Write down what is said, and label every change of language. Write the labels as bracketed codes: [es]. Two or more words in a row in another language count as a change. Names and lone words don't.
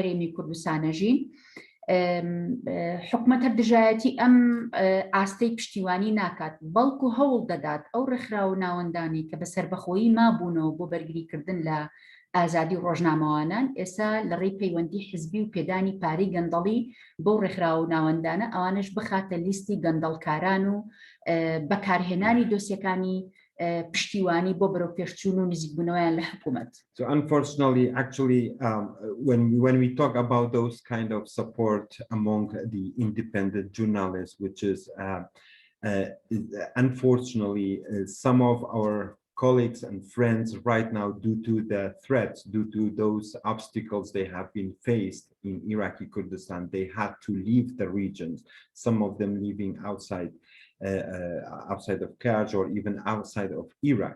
[ckb] هەرێمی کوردستانەژین حکوومەت هەر دژایەتی ئەم ئاستەی پشتیوانی ناکات بەڵکو هەوڵ دەدات ئەو ڕێکخراوە ناوەندانی کە بە سەربەخۆیی مابوونەوە بۆ بەرگریکردن لە ئازادی ڕۆژنامەوانان ئێستا لە ڕێی پەیوەندی حزبی و پێدانی پارەی گەندەڵی بۆ ڕێکخراوە ناوەندانە ئەوانش بخاتە لیستی گەندەڵکاران و بەکارهێنانی دۆسیەکانی پشتیوانی بۆ بەرەو پێشچوون و نزیکبوونەوەیان لە حکوومەت. [en] So unfortunately, actually, when we talk about those kind of support among the independent journalists, which is unfortunately some of our colleagues and friends right now, due to the threats, due to those obstacles they have been faced in Iraqi Kurdistan, they had to leave the regions, some of them living outside of Kaj or even outside of Iraq.